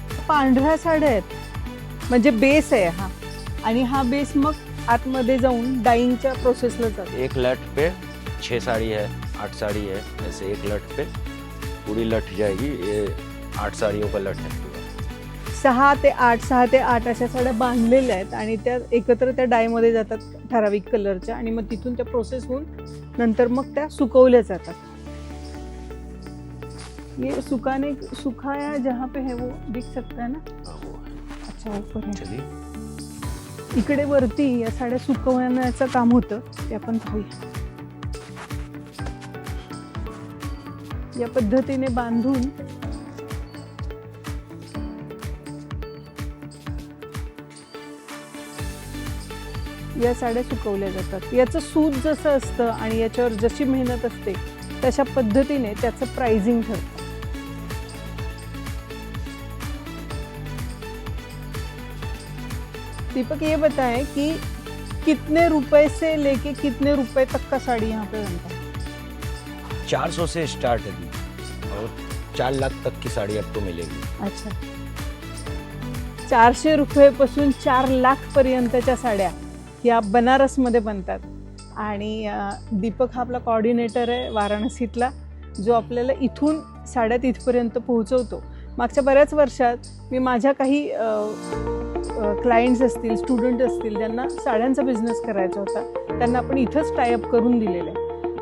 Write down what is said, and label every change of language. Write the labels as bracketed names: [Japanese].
[Marathi] पांढऱ्या साड्या आहेत, म्हणजे बेस आहे हा, आणि हा बेस मग आतमध्ये जाऊन डाईंगच्या प्रोसेसला जातो. [Hindi] एक लट पे 6 साड़ी है, 8 साड़ी है, ऐसे एक लट पे पूरी लट जाएगी. ये 8 साड़ियों का लट है पूरा. [Marathi] 6 ते 8 अशा साड्या बांधलेल्या आहेत आणि त्या एकत्र त्या डायमध्ये जातात ठराविक कलरच्या, आणि मग तिथून त्या प्रोसेस होऊन नंतर मग त्या सुकवल्या जातात. [Hindi] ये सुखाया जहाँ पे है वो दिख सकता है ना. अच्छा, ऊपर है. चलिए. [Marathi] इकडे वरती या साड्या सुकवण्याचं काम होतं, ते आपण पाहूया. या पद्धतीने बांधून या साड्या सुकवल्या जातात. याचं सूत जसं असतं आणि याच्यावर जशी मेहनत असते तशा पद्धतीने त्याचं प्राइसिंग ठरतं. [Hindi] दीपक, ये बताएं कि कितने रुपए से लेके कितने रुपए तक का साड़ी यहाँ पे बनता है? 400 से स्टार्ट है और 4 लाख तक की साड़ी आपको मिलेगी. [Marathi] अच्छा, 400 रुपयेपासून 4 लाख पर्यंतच्या साड्या या बनारसमध्ये बनतात. आणि दीपक हा आपला कोऑर्डिनेटर आहे वाराणसीतला, जो आपल्याला इथून साड्या तिथपर्यंत पोहोचवतो. मागच्या बऱ्याच वर्षात मी माझ्या काही क्लायंट्स असतील, स्टुडंट असतील, ज्यांना साड्यांचा बिझनेस करायचा होता, त्यांना आपण इथंच टायअप करून दिलेलं आहे.